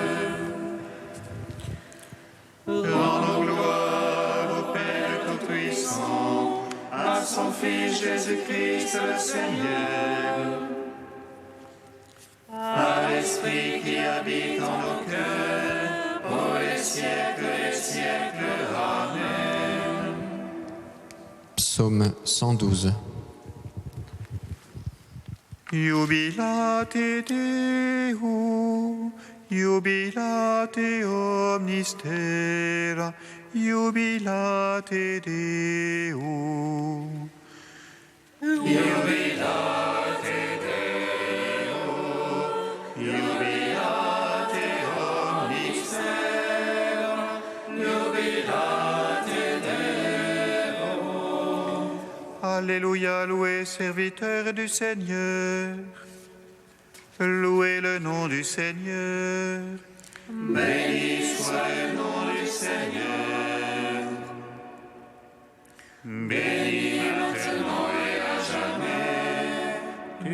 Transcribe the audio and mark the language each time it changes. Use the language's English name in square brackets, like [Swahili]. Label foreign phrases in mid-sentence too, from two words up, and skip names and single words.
[French] Rendons gloire au Père Tout-Puissant, à son Fils Jésus-Christ le Seigneur, à l'Esprit qui habite en nos cœurs, pour les siècles des siècles. Amen. Psaume 112. [Latin] Jubilate Deo, jubilate omnis terra, jubilate Deo. Jubilate Deo, jubilate omnis terra, jubilate Deo. [French] Alléluia, louez, serviteur du Seigneur. Louez le nom du Seigneur. Béni soit le nom du Seigneur. Béni maintenant et à jamais.